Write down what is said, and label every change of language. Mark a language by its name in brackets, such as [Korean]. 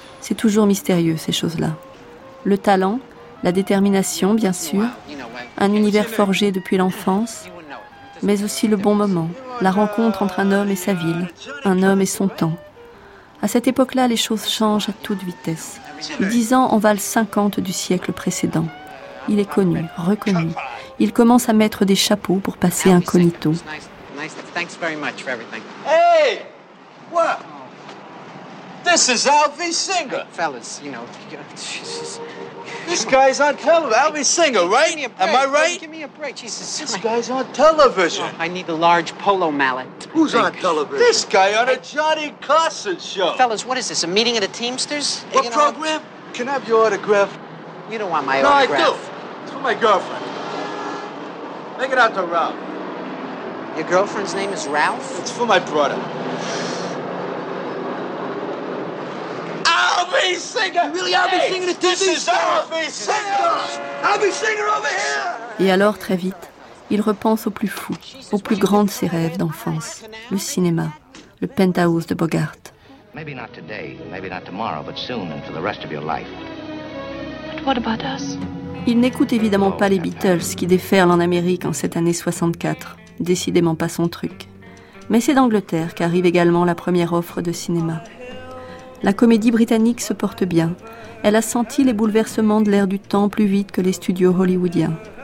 [French] C'est toujours mystérieux, ces choses-là. Le talent, la détermination, bien sûr, un univers forgé depuis l'enfance, mais aussi le bon moment, la rencontre entre un homme et sa ville, un homme et son temps. À cette époque-là, les choses changent à toute vitesse. 10 ans en valent 50 du siècle précédent. Il est connu, reconnu. Il commence à mettre des chapeaux pour passer incognito. [English] Thanks very much for everything. Hey! What? This is Alfie Singer. Fellas, you know, Jesus. This guy's on television. Alfie Singer, right? Am I right? Give me a break, Jesus. This guy's on television. I need a large polo mallet. Who's on television? This guy on a Johnny Carson show. Fellas, what is this, a meeting of the Teamsters? What program? Can I have your autograph? You don't want my autograph. No, I do. It's for my girlfriend. Make it out to Ralph. Your girlfriend's name is Ralph? It's for my brother. Albie Singer! You really Albie Singer to do this? This is Albie Singer! Albie Singer over here! [French] Et alors, très vite, il repense au plus fou, au plus grand de ses rêves d'enfance, le cinéma, le penthouse de Bogart. [English] Maybe not today, maybe not tomorrow, but soon and for the rest of your life. But what about us? [French] Il n'écoute évidemment pas les Beatles qui déferlent en Amérique en cette année 64, décidément pas son truc. Mais c'est d'Angleterre qu'arrive également la première offre de cinéma. La comédie britannique se porte bien. Elle a senti les bouleversements de l'air du temps plus vite que les studios hollywoodiens.